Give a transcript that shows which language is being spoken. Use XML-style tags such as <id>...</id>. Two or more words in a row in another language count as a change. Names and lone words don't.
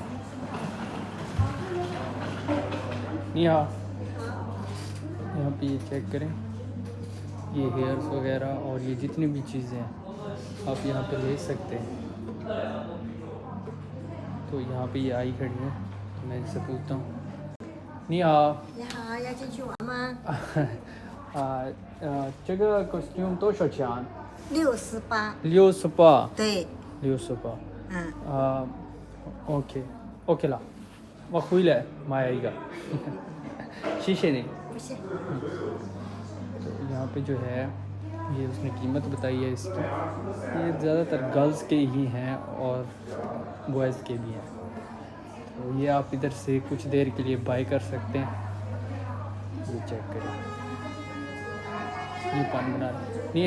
<hi>यहाँ पे ये चेक करें, ये हेयर्स वगैरह और ये जितनी भी चीज़ें हैं आप यहाँ पे ले सकते हैं। तो यहाँ पे ये आई खड़ी है, तो मैं इनसे पूछता हूँ।</hi> <zh>这个 costume 多少钱 68，？68，对， 68。嗯， OK 了，我回来买一个，谢谢你。不是，</zh> <hi>तो यहाँ पे जो है ये उसने कीमत बताई है इसकी। ये ज़्यादातर गर्ल्स के ही हैं और बॉयज़ के भी हैं। तो ये आप इधर से कुछ देर के लिए बाय कर सकते हैं। ये चेक करें, ये पानी बना नहीं।</hi>